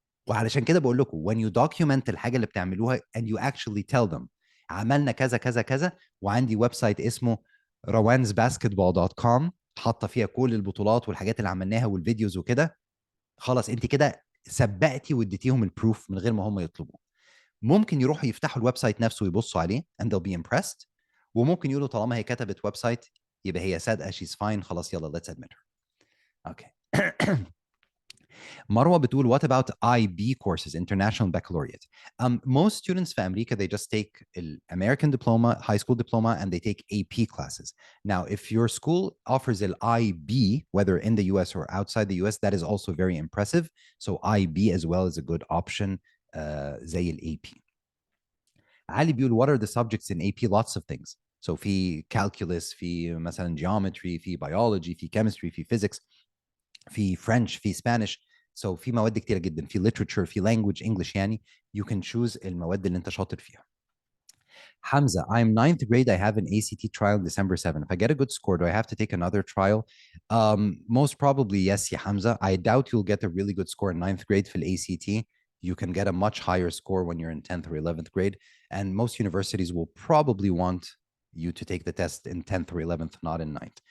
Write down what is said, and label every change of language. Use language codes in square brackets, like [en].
[ar] وعلشان كده بقول لكم [en] when you document [ar] الحاجه اللي بتعملوها [en] and you actually tell them [ar] عملنا كذا كذا كذا، وعندي ويب سايت اسمه rawansbasketball.com حاطه فيها كل البطولات والحاجات اللي عملناها والفيديوز وكده، خلاص انت كده سبقتي واديتيهم البروف من غير ما هم يطلبوا. ممكن يروحوا يفتحوا الويب سايت نفسه ويبصوا عليه [en] and they'll be impressed، [ar] وممكن يقولوا طالما هي كتبت ويب سايت يبقى هي صادقه [en] she's fine، [ar] خلاص يلا [en] let's admit her. [ar] اوكي. مروة بتقول [en] what about IB courses, International Baccalaureate? Most students [ar] في أمريكا [en] they just take an American diploma, high school diploma, and they take AP classes. Now, if your school offers an IB, whether in the US or outside the US, that is also very impressive. So IB as well is a good option زي ال AP. [ar] علي بيقول [en] what are the subjects in AP? Lots of things. So في calculus, في مثلا geometry, في biology, في chemistry, في physics, في French, في Spanish. [ar] So في مواد كتيرة جدا، في literature، في [en] language English، [ar] يعني [en] you can choose [ar] المواد اللي انت شاطر فيها. [en] Hamza, I'm ninth grade. I have an ACT trial December 7th. If I get a good score, do I have to take another trial? Most probably yes, ya Hamza. I doubt you'll get a really good score in ninth grade for the ACT. You can get a much higher score when you're in 10th or 11th grade. And most universities will probably want you to take the test in 10th or 11th, not in ninth.